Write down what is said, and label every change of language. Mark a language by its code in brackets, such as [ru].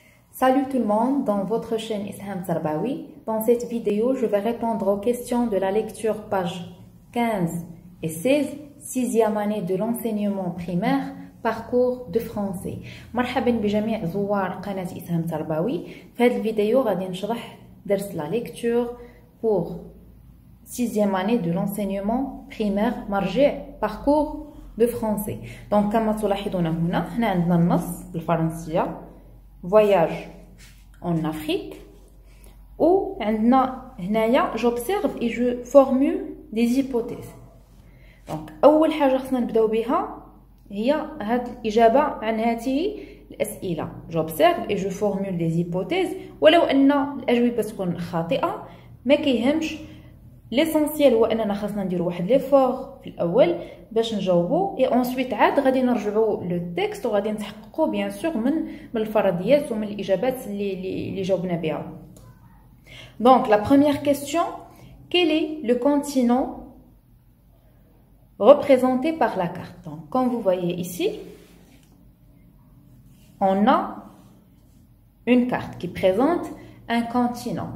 [fr] Salut tout le monde, dans votre chaîne Isham Sarbawi. Dans cette vidéo, je vais répondre aux questions de la lecture pages 15 et 16, 6e année de l'enseignement primaire, parcours de français. [ar] مرحبا بجميع زوار قناة إسهام تربوي. في هذه الفيديو غادي نشرح درس [fr] la lecture pour 6e année de l'enseignement primaire [ar] مرجع [fr] parcours de français. [ar] Donc كما تلاحظون هنا عندنا النص بالفرنسية [fr] voyage en Afrique [ar] ou عندنا هنايا [fr] j'observe et je formule des hypothèses. [ar] Donc أول حاجة خصنا نبداو بها هي هاد الإجابة عن هذه الأسئلة. [fr] j'observe et je formule des hypothèses [ar] ولو أن الأجوبة تكون خاطئة ما كيهمش. [fr] l'essentiel [ar] هو أننا خاصنا نديرو واحد ليفور في الأول باش نجاوبو [fr] et ensuite [ar] عاد غادي نرجعو لو تكست وغادي نتحققو [fr] بيان سور [ar] من الفرضيات ومن الإجابات اللي جاوبنا بها. [fr] Donc la première question, quel est le continent représenté par la carte? Donc comme vous voyez ici, on a une carte qui présente un continent.